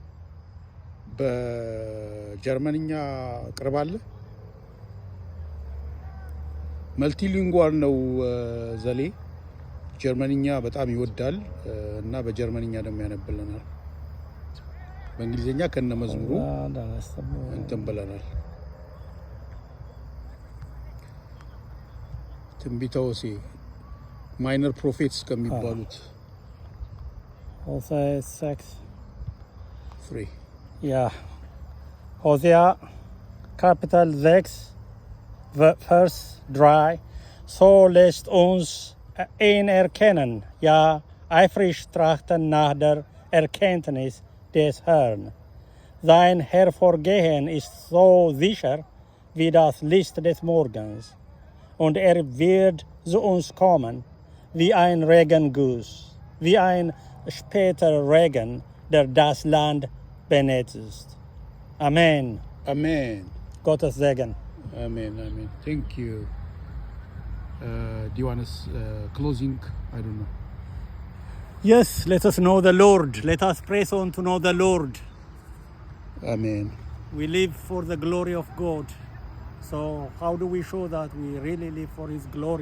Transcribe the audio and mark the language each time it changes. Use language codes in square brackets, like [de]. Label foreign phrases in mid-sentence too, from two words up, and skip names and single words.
[am] በጀርመንኛ ቅርባለ መልቲሊንጓል ነው ዘሌ። ጀርመንኛ በጣም ይወዳል እና በጀርመንኛ ደግሞ ያነብልናል። በእንግሊዝኛ ከነ መዝሙሩ እንትን ብለናል። ትንቢተ ሆሴዕ ማይነር ፕሮፌትስ ከሚባሉት [de] ሆሴዕ 6:3 ሆሴያ ካፒታል 6 vers 3 so lässt uns in erkennen ja eifrig trachten nach der Erkenntnis des Herrn. Sein Hervorgehen ist so sicher wie das Licht des Morgens, und wird zu uns kommen wie ein Regenguss, wie ein später Regen, der das Land benetzt. Amen. Amen. Gottes Segen. [en] Amen. Thank you. Do you want us closing? I don't know. Yes, let us know the Lord. Let us press on to know the Lord. Amen. We live for the glory of God. So how do we show that we really live for His glory?